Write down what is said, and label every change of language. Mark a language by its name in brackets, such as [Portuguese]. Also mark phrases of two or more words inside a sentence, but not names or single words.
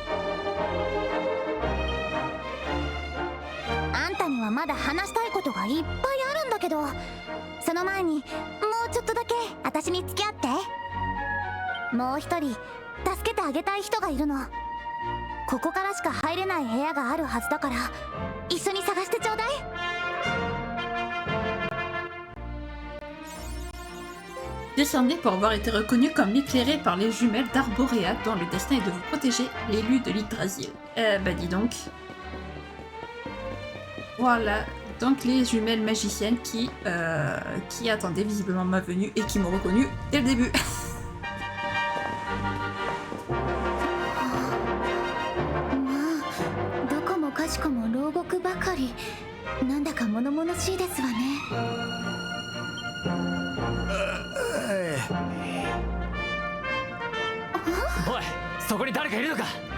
[Japanese] あんたにはまだ話したいことがいっぱいあるんだけど、その前にもうちょっとだけ私に付き合って。もう一人助けてあげたい人がいるの。ここからしか入れない部屋があるはずだから一緒に探してちょうだい。 [French] Descendez pour avoir été reconnu comme éclairé par les jumelles d'Arborea dont le destin est de vous protéger, l'élu de l'Yggdrasil. Bah dis donc. Voilà, donc les jumelles magiciennes qui attendaient visiblement ma venue et qui m'ont reconnu dès le début. [Japanese] どこもかしこも牢獄ばかり。なんだか物々しいですわね。おい、そこに誰かいるのか。